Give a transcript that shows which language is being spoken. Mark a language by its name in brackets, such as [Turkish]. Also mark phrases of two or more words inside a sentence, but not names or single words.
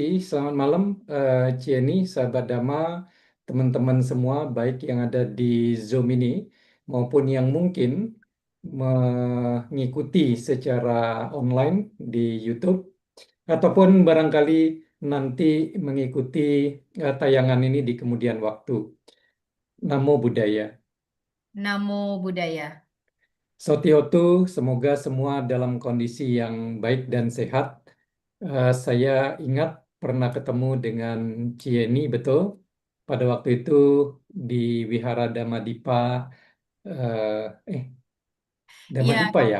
[Indonesian] Selamat malam, Cieni, sahabat Dhamma, teman-teman semua, baik yang ada di Zoom ini maupun yang mungkin mengikuti secara online di YouTube, ataupun barangkali nanti mengikuti tayangan ini di kemudian waktu. [Pali] Namo Buddhaya. Namo Buddhaya. Sotiotu, [Indonesian] semoga semua dalam kondisi yang baik dan sehat. Saya ingat pernah ketemu dengan Cieni, betul. Pada waktu itu di Wihara Damadipa, eh, eh Iya, Damadipa ya,